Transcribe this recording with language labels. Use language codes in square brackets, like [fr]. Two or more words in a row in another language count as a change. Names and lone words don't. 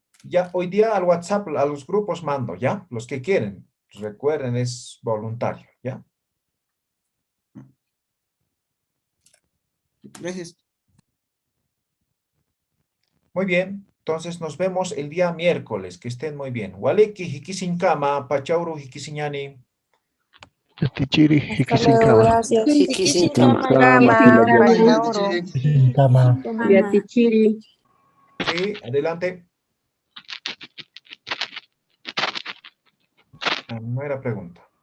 [es] Ya, hoy día al WhatsApp, a los grupos mando, ¿ya? Los que quieren. Recuerden, es voluntario, ¿ya? Gracias. Muy bien. Entonces nos vemos el día miércoles. Que estén muy bien. [ay] Waleki, hikisinkama, pachauru, hikisiñani. Yatichiri, [es] Hasta luego, gracias. [ay] Yatichiri. [es] Sí, adelante. Ah, no era pregunta.